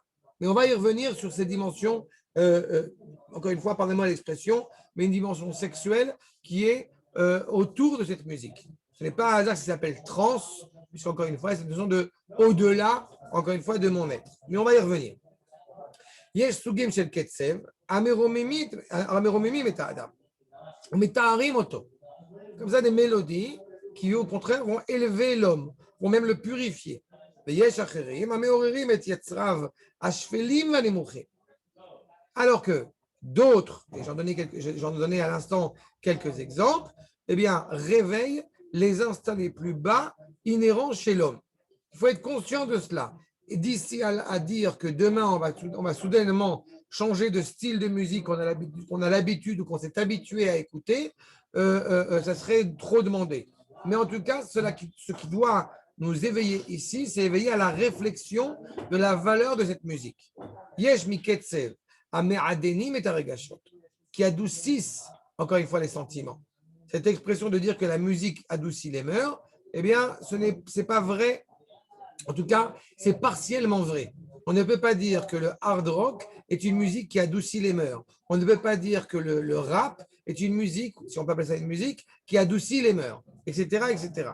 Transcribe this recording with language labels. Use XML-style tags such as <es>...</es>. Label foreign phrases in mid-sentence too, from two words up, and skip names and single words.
<fr>Mais on va y revenir sur ces dimensions, encore une fois, pardonnez-moi l'expression, mais une dimension sexuelle qui est autour de cette musique. Ce n'est pas un hasard qui s'appelle trans, puisqu'encore une fois, c'est une notion de au-delà, encore une fois, de mon être. Mais on va y revenir.</fr> <he>יש סוגים של קצב, המרוממים את האדם. מטהרים אותו.</he> <fr>Comme ça, des mélodies qui, au contraire, vont élever l'homme, vont même le purifier. Alors que d'autres, et j'en donnais à l'instant quelques exemples, eh bien, réveillent les instincts les plus bas inhérents chez l'homme. Il faut être conscient de cela. Et d'ici à dire que demain, on va soudainement changer de style de musique qu'on a l'habitude ou qu'on s'est habitué à écouter, ça serait trop demandé. Mais en tout cas, ce qui doit nous éveiller ici, c'est éveiller à la réflexion de la valeur de cette musique.</fr> <he>יש מקצב, המעדנים את הרגשות,</he> <fr>qui adoucissent, encore une fois, les sentiments. Cette expression de dire que la musique adoucit les mœurs, eh bien, ce n'est pas vrai En tout cas, c'est partiellement vrai. On ne peut pas dire que le hard rock est une musique qui adoucit les mœurs. On ne peut pas dire que le rap est une musique, si on peut appeler ça une musique, qui adoucit les mœurs, etc., etc.</fr>